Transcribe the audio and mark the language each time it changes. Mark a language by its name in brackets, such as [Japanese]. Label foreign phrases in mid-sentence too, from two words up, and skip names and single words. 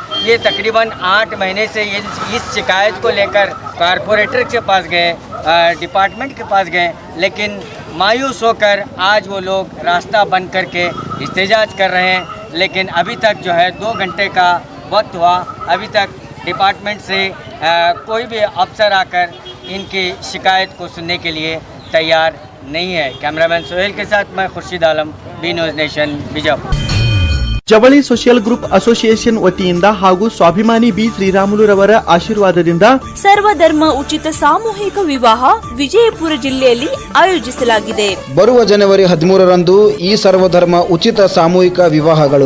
[Hindi] ये तकरीबन 8 महीने से ये इस शिकायत को लेकर कारपोरेटर के पास गए, डिपार्टमेंट के पास गए, लेकिन मायूस होकर आज वो लोग रास्ता बंद करके एहतजाज कर रहे हैं। लेकिन अभी तक जो है 2 घंटे का वक्त हुआ, अभी तक डिपार्टमेंट से कोई भी अफसर आकर इनकी शिकायत को सुनने के लिए तैयार नहीं है। कैमरामैन सोहेल के साथ मैं खुर्शीद आलम, बी न्यूज़ नेशन, बीजापुर। [Kannada] ಜವಳಿ ಸೋಷಿಯಲ್ ಗ್ರೂಪ್ ಅಸೋಸಿಯೇಷನ್ ವತಿಯಿಂದ ಹಾಗೂ ಸ್ವಾಭಿಮಾನಿ ಬಿ ಶ್ರೀರಾಮುಲುರವರ ಆಶೀರ್ವಾದದಿಂದ ಸರ್ವಧರ್ಮ ಉಚಿತ ಸಾಮೂಹಿಕ ವಿವಾಹ ವಿಜಯಪುರ ಜಿಲ್ಲೆಯಲ್ಲಿ ಆಯೋಜಿಸಲಾಗಿದೆ. ಬರುವ ಜನವರಿ 13ರಂದು ಈ ಸರ್ವಧರ್ಮ ಉಚಿತ ಸಾಮೂಹಿಕ ವಿವಾಹಗಳು